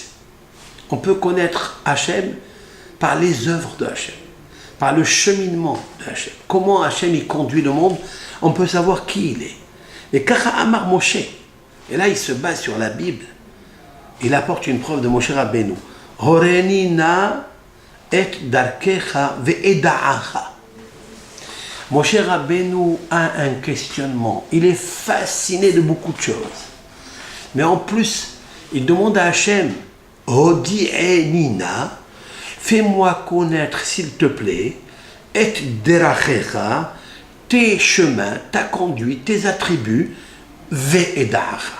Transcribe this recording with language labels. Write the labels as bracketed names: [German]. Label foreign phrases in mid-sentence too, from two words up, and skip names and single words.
[French] On peut connaître Hashem par les œuvres de Hashem, par le cheminement de Hashem. Comment Hashem il conduit le monde, on peut savoir qui il est. [Hebrew] Et כך אמר משה, [French] et là il se base sur la Bible, il apporte une preuve de Moshe Rabbeinu. [Hebrew] הוריני נא את דרכך ואדעך. [French] Moshe Rabbeinu a un questionnement, il est fasciné de beaucoup de choses. Mais en plus, il demande à Hashem, Hodi'enina, fais-moi connaître, s'il te plaît, [Hebrew] את דרכיך, [French] tes chemins, ta conduite, tes attributs, ve'eda'acha.